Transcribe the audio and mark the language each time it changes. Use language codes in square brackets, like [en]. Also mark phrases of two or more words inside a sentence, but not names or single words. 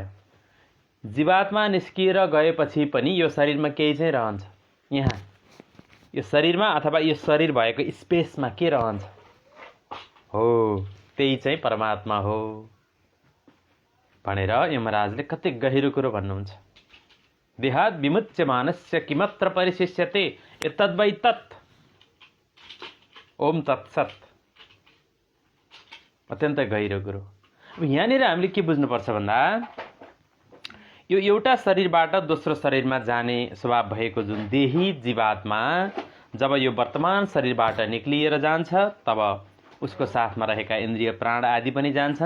[ne] जीवात्मा निस्किएर गएपछि पनि यो शरीरमा केही चाहिँ रहन्छ। यहाँ यो शरीरमा अथवा यो शरीर भएको स्पेसमा के रहन्छ? हो, त्यही चाहिँ परमात्मा हो भनेर यमराजले कति गहिरो कुरो भन्नुहुन्छ। [sa] देहात् विमुच्यमानस्य किमत्र परिशिष्यते एतद्वै तत्। ओम तत्सत्। [ne] अत्यन्तै गहिरो कुरो। अब यहाँनिर हामीले के बुझ्नुपर्छ भन्दा, यो एउटा शरीरबाट दोस्रो शरीरमा जाने स्वभाव भएको जुन देही जीवात्मा जब यो वर्तमान शरीरबाट निक्लिएर जान्छ, तब उसको साथमा रहेका इन्द्रिय प्राण आदि पनि जान्छन्।